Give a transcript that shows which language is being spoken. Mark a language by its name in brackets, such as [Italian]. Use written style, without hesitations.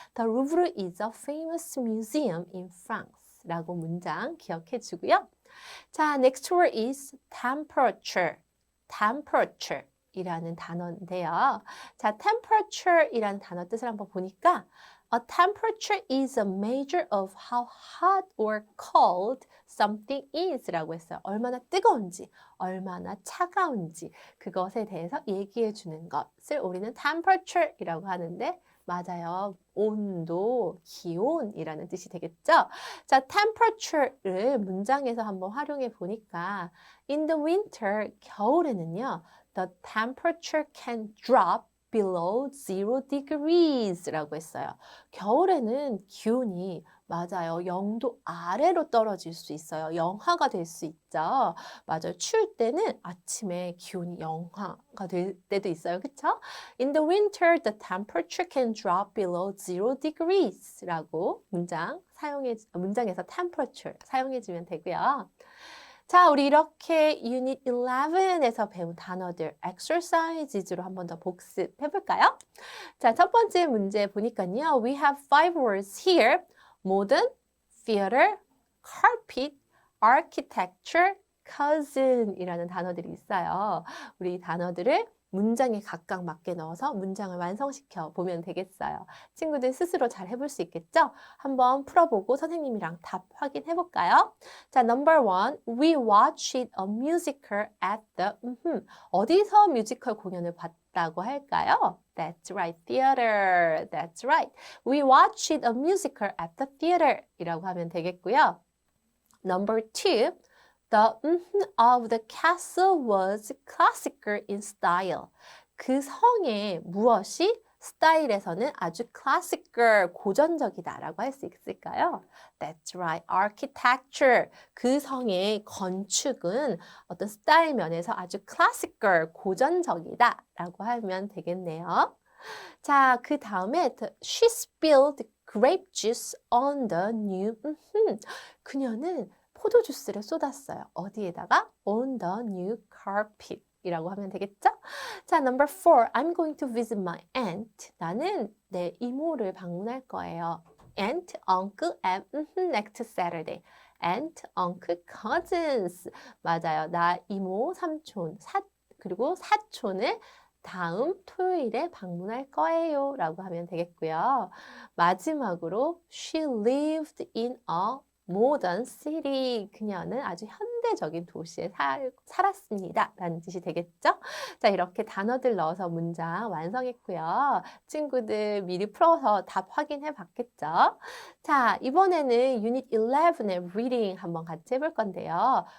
[English] The Louvre is a famous museum in France [Korean] 라고 문장 기억해 주고요. [English] 자, next word is temperature. [Korean] temperature 이라는 단어인데요. 자, temperature 이라는 단어 뜻을 한번 보니까 [English] A temperature is a measure of how hot or cold something is [Korean] 라고 했어요. 얼마나 뜨거운지, 얼마나 차가운지 그것에 대해서 얘기해 주는 것을 우리는 temperature 이라고 하는데 맞아요. 온도, 기온이라는 뜻이 되겠죠? 자, temperature를 문장에서 한번 활용해 보니까 [English] in the winter, [Korean] 겨울에는요. [English] The temperature can drop below 0 degrees [Korean] 라고 했어요. 겨울에는 기온이 맞아요. 0도 아래로 떨어질 수 있어요. 영하가 될 수 있죠. 맞아요. 추울 때는 아침에 기온이 영하가 될 때도 있어요. 그쵸? [English] In the winter, the temperature can drop below 0 degrees [Korean] 라고 문장에서 temperature 사용해주면 되고요. 자, 우리 이렇게 Unit 11에서 배운 단어들 exercises로 한 번 더 복습해 볼까요? 자, 첫 번째 문제 보니까요. [English] We have 5 words here. modern, theater, carpet, architecture, cousin [Korean] 이라는 단어들이 있어요. 우리 이 단어들을 문장에 각각 맞게 넣어서 문장을 완성시켜 보면 되겠어요. 친구들 스스로 잘 해볼 수 있겠죠? 한번 풀어보고 선생님이랑 답 확인해 볼까요? [English] 자, number 1. We watched a musical at the [Korean] 어디서 뮤지컬 공연을 봤다고 할까요? [English] That's right, theater. That's right. We watched a musical at the theater 이라고 하면 되겠고요. Number 2. The of the castle was classical in style. [Korean] 그 성의 무엇이 스타일에서는 아주 classical, 고전적이다라고 할 수 있을까요? [English] That's right, architecture. [Korean] 그 성의 건축은 어떤 스타일 면에서 아주 classical, 고전적이다라고 하면 되겠네요. 자, 그 다음에 [English] she spilled grape juice on the new. [Korean] 그녀는 포도 주스를 쏟았어요. 어디에다가? [English] On the new carpet [Korean] 이라고 하면 되겠죠? [English] 자, number 4. I'm going to visit my aunt. [Korean] 나는 내 이모를 방문할 거예요. [English] Aunt, uncle, and next Saturday. Aunt, uncle, cousins. [Korean] 맞아요. 나 이모, 삼촌, 그리고 사촌을 다음 토요일에 방문할 거예요. 라고 하면 되겠고요. 마지막으로 [English] she lived in a modern city. [Korean] 그녀는 아주 현대적인 도시에 살았습니다. 라는 뜻이 되겠죠? 자, 이렇게 단어들 넣어서 문장 완성했고요. 친구들 미리 풀어서 답 확인해 봤겠죠? 자, 이번에는 유닛 11의 reading 한번 같이 해볼 건데요.